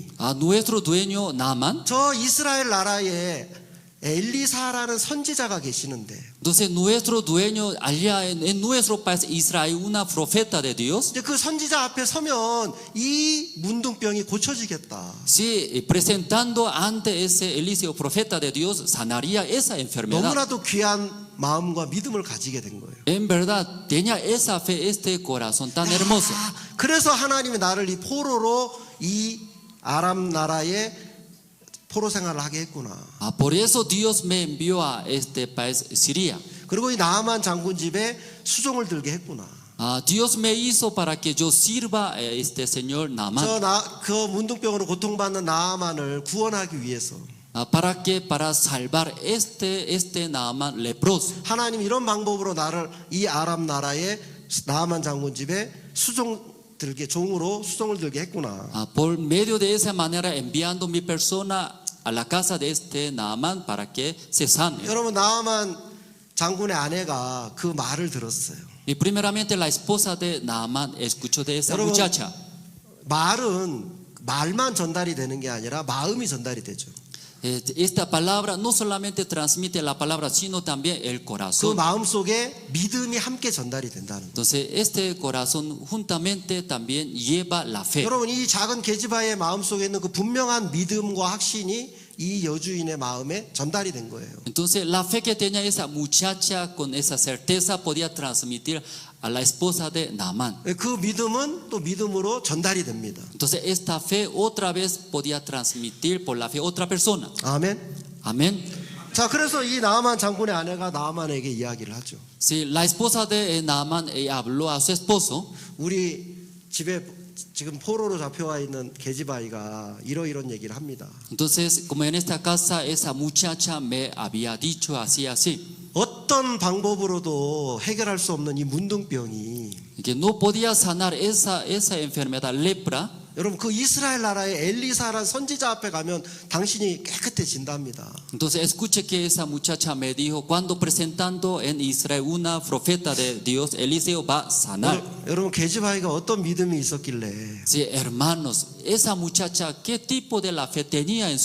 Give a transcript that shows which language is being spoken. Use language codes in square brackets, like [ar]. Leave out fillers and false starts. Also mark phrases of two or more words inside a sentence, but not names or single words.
[es] A nuestro dueño Naamán. [ko] 저 이스라엘 나라에 엘리사라는 선지자가 계시는데 [es] Entonces nuestro dueño allá en nuestro país Israel, una profeta de Dios. [ko] 이제 그 선지자 앞에 서면 이 문둥병이 고쳐지겠다. [es] Si presentando ante ese Eliseo profeta de Dios sanaría esa enfermedad. [ko] 너무나도 귀한 마음과 믿음을 가지게 된 거예요. [es] En verdad tenía esa fe, este corazón tan hermoso. [ko] 그래서 하나님이 나를 이 포로로 이 아람 나라에 포로 생활을 하게 했구나. [es] Ah, por eso Dios me envió a este país Siria. [ko] 그리고 이 나아만 장군 집에 수종을 들게 했구나. [es] Ah, Dios me hizo para que yo sirva a este señor Naamán. [ko] 그 문둥병으로 고통받는 나아만을 구원하기 위해서 [es] Para salvar este Naamán leproso. [ko] 하나님 이런 방법으로 나를 이 아람 나라의 나아만 장군 집에 종으로 수종을 들게 했구나. [es] Por medio de esa manera enviando mi persona a la casa de este Naamán para que se sane. [ko] 여러분 나아만 장군의 아내가 그 말을 들었어요. [es] Y primeramente la esposa de Naamán escuchó de esa [ko] 여러분, [es] muchacha. [ko] 말만 전달이 되는 게 아니라 마음이 전달이 되죠. [es] Esta palabra no solamente transmite la palabra, sino también el [ko] 그 [es] corazón. [ko] 마음 속에 믿음이 함께 전달이 된다는 거예요. [es] Entonces este corazón juntamente también lleva la fe. [ko] 여러분 이 작은 계집아이의 마음 속에 있는 그 분명한 믿음과 확신이 이 여주인의 마음에 전달이 된 거예요. [es] Entonces la fe que tenía esa muchacha con esa certeza podía transmitir a la esposa de Naamán. [ko] 그 믿음은 또 믿음으로 전달이 됩니다. [es] Entonces esta fe otra vez podía transmitir por la fe otra persona. [ko] 아멘. [es] Amén. [ko] 자, 그래서 이 나아만 장군의 아내가 나아만에게 이야기를 하죠. [es] Si la esposa de Naamán habló a su esposo, [ko] 우리 집에 지금 포로로 잡혀와 있는 계집아이가 이런 얘기를 합니다. [es] entonces como en esta casa esa muchacha me había dicho así. [ko] 어떤 방법으로도 해결할 수 없는 이 문둥병이 [es] Que no podía sanar esa enfermedad lepra. [ko] 여러분 그 이스라엘 나라의 엘리사라는 선지자 앞에 가면 당신이 깨끗해진답니다. [es] Entonces escuche que esa muchacha me dijo cuando presentando en Israel una profeta de Dios, Eliseo va a sanar. [ko] 여러분 계집아이가 어떤 믿음이 있었길래 [es] Sí, hermanos, esa muchacha qué tipo de la fe tenía en su